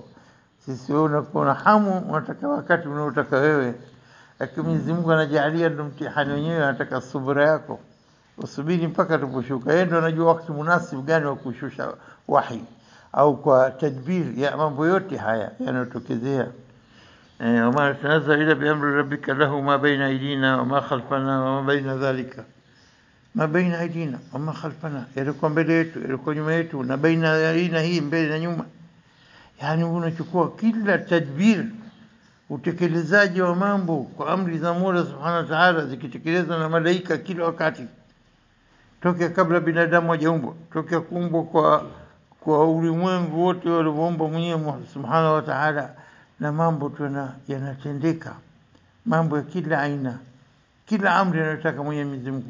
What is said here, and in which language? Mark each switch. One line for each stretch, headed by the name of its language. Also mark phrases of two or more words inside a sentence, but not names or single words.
Swahili: Sisi wewe unakuwa hamu, unataka wakati unaotaka wewe. Lakini Mwenyezi Mungu anajalia ndio mtihani wenyewe, anataka subira yako. Usubiri mpaka tuposhuka. Yeye ndio anajua wakati munasibu gani wa kushusha wahi au kwa tadbir ya mambo yote haya yanayotokezea.
Arabic: وما تنزل إلا بأمر ربك له ما بين أيدينا وما خلفنا وما بين ذلك. ما بين أيدينا وما خلفنا,
Swahili: yalikuwa mbele yetu, yalikuwa nyuma yetu, na baina aina hii mbele na nyuma. Yani unachukua kila tadbir, utekelezaji wa mambo kwa amri za Mola
Arabic: سبحانه وتعالى
Swahili: zikitekelezwa na malaika kila wakati, tokea kabla binadamu hajaumbwa, tokea kuumbwa kwa ulimwengu wote walioumba Mwenyezi
Arabic: سبحانه وتعالى,
Swahili: na mambo yanatendeka, mambo ya kila aina, kila amri anayotaka Mwenyezi Mungu.